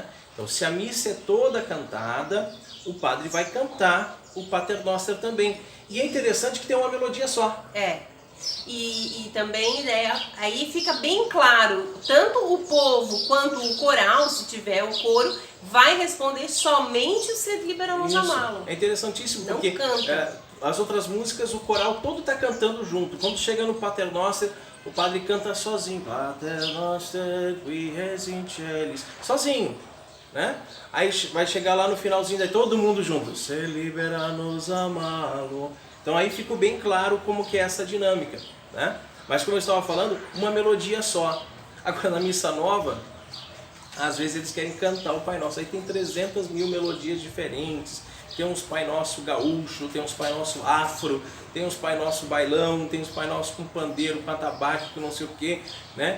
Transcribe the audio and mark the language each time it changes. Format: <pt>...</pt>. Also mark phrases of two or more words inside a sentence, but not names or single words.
<pt>Então, se a missa é toda cantada, o padre vai cantar o Pater Noster também. E é interessante que tem uma melodia só. E também, né, aí fica bem claro, tanto o povo quanto o coral, se tiver o coro, vai responder somente o</pt> <la>Sed libera nos amalo.</la> <pt>É interessantíssimo, porque as outras músicas, o coral todo está cantando junto. Quando chega no Pater Noster, o padre canta sozinho.</pt> <la>Pater Noster, qui es in celis.</la> <pt>Sozinho, né? Aí vai chegar lá no finalzinho, daí todo mundo junto.</pt> <la>Sed libera nos amalo.</la> <pt>Então aí fica bem claro como que é essa dinâmica, né? Mas como eu estava falando, uma melodia só. Agora na missa nova, às vezes eles querem cantar o Pai Nosso. Aí tem 300 mil melodias diferentes. Tem uns Pai Nosso gaúcho, tem uns Pai Nosso afro, tem uns Pai Nosso bailão, tem uns Pai Nosso com pandeiro, com atabaque, com não sei o que, né?</pt>